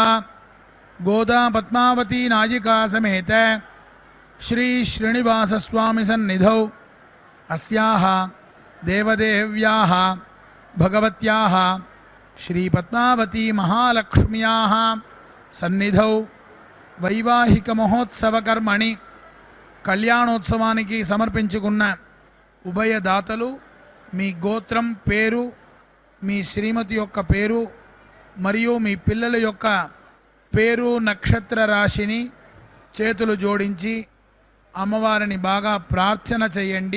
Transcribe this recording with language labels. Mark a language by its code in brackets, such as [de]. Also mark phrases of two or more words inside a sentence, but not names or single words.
[sa] गोदा पद्मावती नायिका समेत श्री श्रीनिवासस्वामी सन्निधौ अस्याः देवदेव्याः भगवत्याः श्री पद्मावती महालक्ष्म्याः सन्निधौ वैवाहिक महोत्सवकर्मणि [te] कल्याणोत्सवानिकी समर्पिंచుకున్న ఉభయ దాతలు మీ గోత్రం పేరు మీ శ్రీమతి యొక్క పేరు మరియు మీ పిల్లల యొక్క పేరు నక్షత్ర రాశిని చేతులు జోడించి అమ్మవారిని బాగా ప్రార్థన చేయండి.